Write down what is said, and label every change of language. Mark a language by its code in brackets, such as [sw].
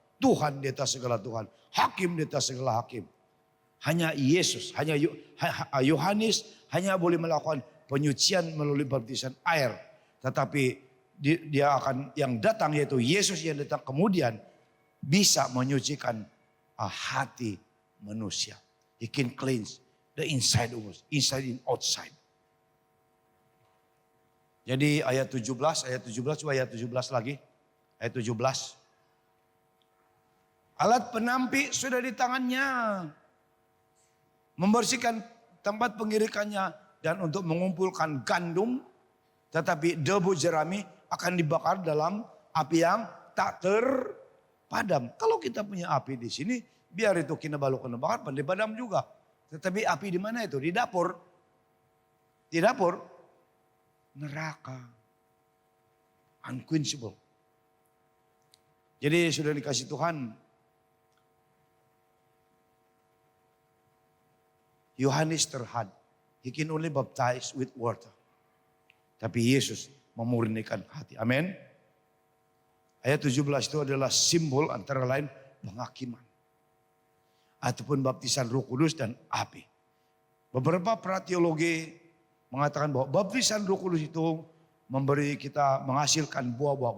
[id] Tuhan di atas segala Tuhan. Hakim di atas segala hakim. Hanya Yesus, hanya Yohanes hanya boleh melakukan penyucian melalui baptisan air. Tetapi dia akan yang datang yaitu Yesus yang datang kemudian bisa menyucikan hati manusia. [en] He can cleanse the inside of us, inside and outside. [id] Jadi ayat 17, coba ayat 17 lagi. Ayat 17. Alat penampi sudah di tangannya. Membersihkan tempat pengirikannya dan untuk mengumpulkan gandum. Tetapi debu jerami akan dibakar dalam api yang tak terpadam. Kalau kita punya api di sini, biar itu kena bakar, pandai padam juga. Tetapi api di mana itu? Di dapur. Di dapur. Neraka. Unquenchable. Jadi sudah dikasih Tuhan. Yohanes terhad. [en] He can only baptize with water. [id] Tapi Yesus memurnikan hati. Amin. Ayat 17 itu adalah simbol antara lain penghakiman. Ataupun baptisan Roh Kudus dan api. Beberapa para teologi mengatakan bahwa baptisan Roh Kudus itu memberi kita menghasilkan buah-buah.